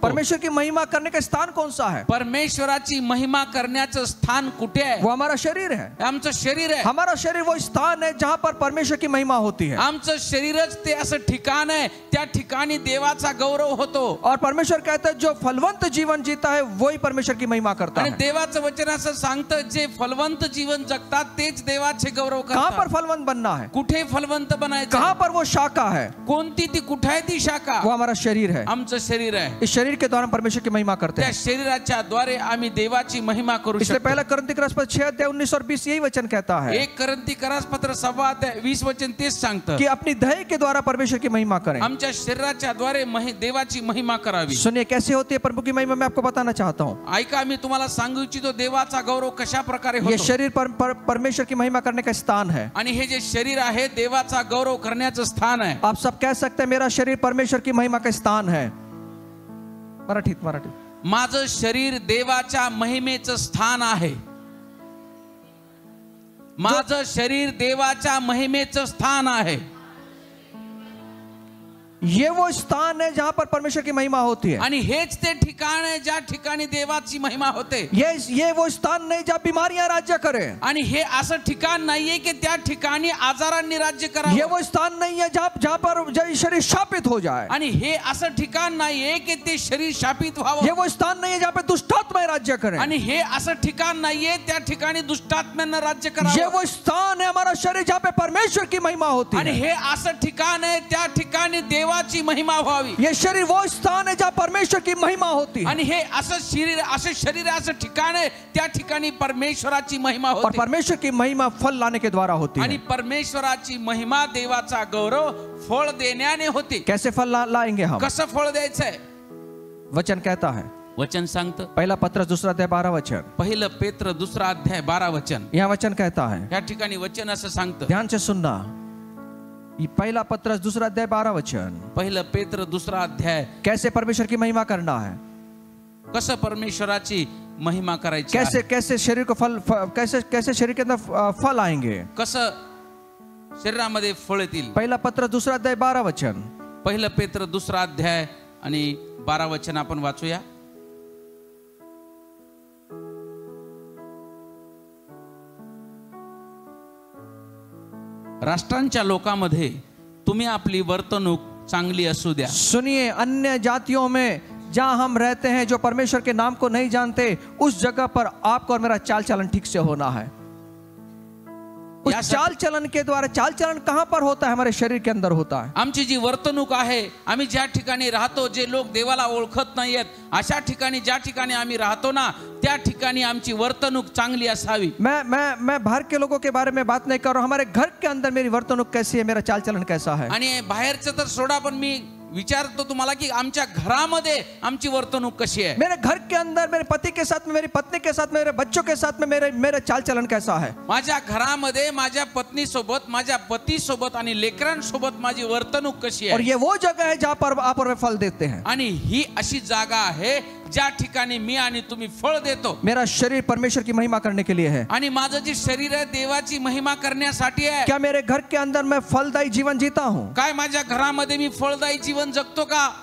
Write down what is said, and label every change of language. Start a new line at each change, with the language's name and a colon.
Hindi: परमेश्वर की महिमा करने का स्थान कौन सा है?
Marathi: परमेश्वराची महिमा करण्याचं स्थान कुठे आहे?
Hindi: वो हमारा शरीर है।
Marathi: आमचं शरीर आहे।
Hindi: हमारा शरीर वो स्थान है जहाँ पर परमेश्वर की महिमा होती है।
Marathi: आमचं शरीरच ते असं ठिकाण आहे त्या ठिकाणी देवाचा गौरव होतो।
Hindi: और परमेश्वर कहता है जो फलवंत जीवन जीता है वही परमेश्वर की महिमा करता है।
Marathi: देवाचं वचन असं सांगतं जे फलवंत जीवन जगतात तेच देवाचे गौरव करतात।
Hindi: कहाँ पर फलवंत बनना है?
Marathi: कुठे फलवंत बनायचं?
Hindi: कहाँ पर वो शाखा है?
Marathi: कोणती ती कुठे आहे ती शाखा?
Hindi: वो हमारा शरीर है।
Marathi: आमचं शरीर आहे।
Hindi: इस शरीर के द्वारा परमेश्वर की महिमा करते
Marathi: त्या
Hindi: हैं।
Marathi: शरीराच्या द्वारे आम्ही देवाची महिमा करू
Hindi: इसलिए
Marathi: शकतो।
Hindi: पहला कोरिन्थी 6:19 और 20 यही वचन कहता है।
Marathi: 1 कोरिन्थी पत्र 6:20 वचन तेच सांगतं
Hindi: कि अपनी दही के द्वारा परमेश्वर की महिमा करें।
Marathi: आमच्या शरीराच्या द्वारे देवाची महिमा करावी।
Hindi: सुनिए, कैसे होती है प्रभु की महिमा, मैं आपको बताना चाहता हूँ।
Marathi: ऐका, मी तुम्हाला सांगू इच्छितो देवाचा गौरव कशा प्रकारे
Hindi: ये
Marathi: होतो।
Hindi: शरीर परमेश्वर की महिमा करने का स्थान है।
Marathi: आणि हे जे शरीर आहे देवाचा गौरव करण्याचं स्थान आहे।
Hindi: आप सब कह सकते हैं मेरा शरीर परमेश्वर की महिमा का स्थान है।
Marathi: मराठीत माझं शरीर देवाच्या महिमेचं स्थान आहे। माझं शरीर देवाच्या महिमेचं स्थान आहे।
Hindi: ये वो स्थान है जहां पर परमेश्वर की महिमा होती है।
Marathi: आणि हेच ते ठिकाण आहे ज्या ठिकाणी देवाची महिमा होते।
Hindi: ये वो स्थान नहीं जहां बीमारियां राज्य करें।
Marathi: आणि हे असं ठिकाण नाहीये की त्या ठिकाणी आजारांनी राज्य करावं।
Hindi: ये वो स्थान नहीं है जहां पर शरीर शापित हो जाए।
Marathi: आणि हे असं ठिकाण नाहीये की ते शरीर शापित व्हावं।
Hindi: ये वो स्थान नहीं है जहां पे दुष्टात्माएं राज्य करें।
Marathi: आणि हे असं ठिकाण नाहीये त्या ठिकाणी दुष्टात्म्यांना राज्य करावं।
Hindi: ये वो स्थान है हमारा शरीर जहां पे परमेश्वर की महिमा होती
Marathi: आणि
Hindi: है।
Marathi: हे असं ठिकाण आहे त्या ठिकाणी देवाची महिमा व्हावी।
Hindi: ये शरीर वो स्थान है जहां परमेश्वर की महिमा होती है।
Marathi: आणि हे असं शरीर असं ठिकाण आहे त्या ठिकाणी परमेश्वराची महिमा
Hindi: और
Marathi: होते।
Hindi: परमेश्वर की महिमा फल लाने के द्वारा होती
Marathi: आणि
Hindi: है।
Marathi: परमेश्वराची महिमा देवाचा गौरव फळ देण्याने होते।
Hindi: कैसे फल लाएंगे हम?
Marathi: कसं फळ द्यायचंय?
Hindi: वचन कहता है,
Marathi: वचन सांगतं,
Hindi: पहला पत्रस 2:12 वचन।
Marathi: पहिलं पेत्र 2:12 वचन।
Hindi: यहाँ वचन कहता है,
Marathi: या ठिकाणी वचन असं सांगतं,
Hindi: ध्यान से सुनना। ये पहला पत्रस 2:12 वचन।
Marathi: पहिलं पेत्र 2 अध्याय।
Hindi: कैसे परमेश्वर की महिमा करना है?
Marathi: कसं परमेश्वराची महिमा करायची आहे.
Hindi: कैसे कैसे शरीर को कैसे कैसे शरीर के अंदर फल आएंगे.
Marathi: कसं शरीरामध्ये फळ येतील.
Hindi: पहला पत्र 2 अध्याय 12 वचन.
Marathi: पहिलं पेत्र 2 अध्याय आणि 12 वचन आपण वाचूया. राष्ट्रांच्या लोकांमध्ये तुम्ही आपली वर्तणूक चांगली असू द्या.
Hindi: सुनिए, अन्य जातियों में जहां हम रहते हैं, जो परमेश्वर के नाम को नहीं जानते, उस जगह पर आपको और मेरा चाल चलन ठीक से होना है. उस चाल चलन के द्वारा, चाल चलन कहां पर होता है? हमारे शरीर के अंदर होता है.
Marathi: आमची जी वर्तणूक आहे, आम्ही ज्या ठिकाणी राहतो, जे लोक देवाला ओळखत नाहीयेत, अशा ठिकाणी ज्या ठिकाणी आम्ही राहतो ना, त्या ठिकाणी आमची वर्तणूक चांगली असावी.
Hindi: मैं बाहर के लोगों के बारे में बात नहीं कर रहा हूं. हमारे घर के अंदर मेरी वर्तणूक कैसी है, मेरा चाल चलन कैसा है.
Marathi: आणि बाहेरचं तर सोडा, पण मी विचारतो तुम्हाला की आमच्या घरामध्ये आमची वर्तणूक कशी आहे.
Hindi: मेरे घर के अंदर मेरे पति के साथ में, मेरी पत्नी के साथ में, मेरे बच्चों के साथ में मेरा चाल चलन कैसा है.
Marathi: माझ्या घरामध्ये माझ्या पत्नी सोबत, माझ्या पती सोबत आणि लेकरांसोबत माझी वर्तणूक कशी
Hindi: और
Marathi: आहे.
Hindi: ये वो जगह है जहां पर आप और मैं फल देते हैं.
Marathi: आणि ही अशी जागा आहे ज्या ठिकाणी मी आणि तुम्ही फळ देतो.
Hindi: मेरा शरीर परमेश्वर की महिमा करने के लिए है.
Marathi: आणि माझं जे शरीर आहे देवाची महिमा करण्यासाठी आहे.
Hindi: क्या मेरे घर के अंदर मैं फलदायी जीवन जीता हूं?
Marathi: काय माझ्या घरामध्ये मी फळदायी जीवन जगतो का?